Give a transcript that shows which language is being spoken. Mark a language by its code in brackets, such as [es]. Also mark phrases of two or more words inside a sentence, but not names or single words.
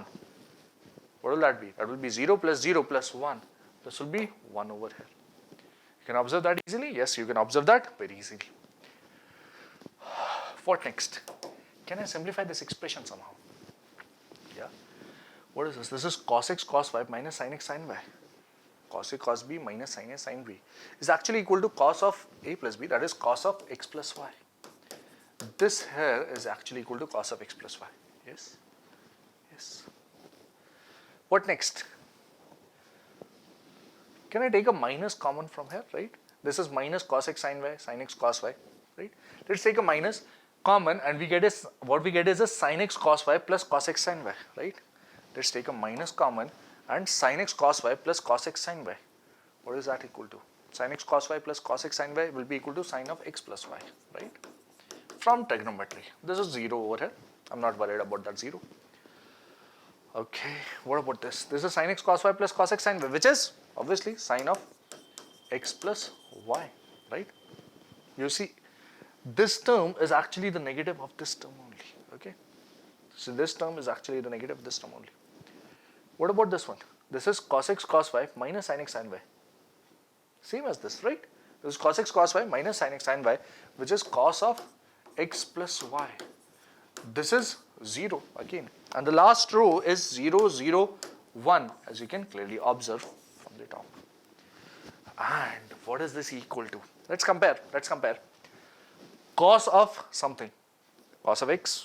[en] What will that be? That will be 0 plus 0 plus 1. This will be 1 over here. You can observe that easily? Yes, you can observe that very easily. What next? Can I simplify this expression somehow? Yeah. What is this? This is cos x cos y minus sin x sin y. Cos a cos b minus sin a sin b is actually equal to cos of a plus b, that is cos of x plus y. This here is actually equal to cos of x plus y. Yes? Yes. What next? Can I take a minus common from here, right? This is minus cos x sin y, sin x cos y, right? Let's take a minus common, and what we get is a sin x cos y plus cos x sin y, right? Let's take a minus common, and sin x cos y plus cos x sin y. What is that equal to? Sin x cos y plus cos x sin y will be equal to sin of x plus y, right? From trigonometry. This is 0 over here. I'm not worried about that 0. Okay, what about this? This is sin x cos y plus cos x sin y, which is obviously sin of x plus y, right? You see, this term is actually the negative of this term only. Okay, so this term is actually the negative of this term only. What about this one? This is cos x cos y minus sin x sin y. Same as this, right? This is cos x cos y minus sin x sin y, which is cos of x plus y. This is 0 again, and the last row is 0 0 1, as you can clearly observe from the top. And what is this equal to? Let's compare. Cos of something, cos of x.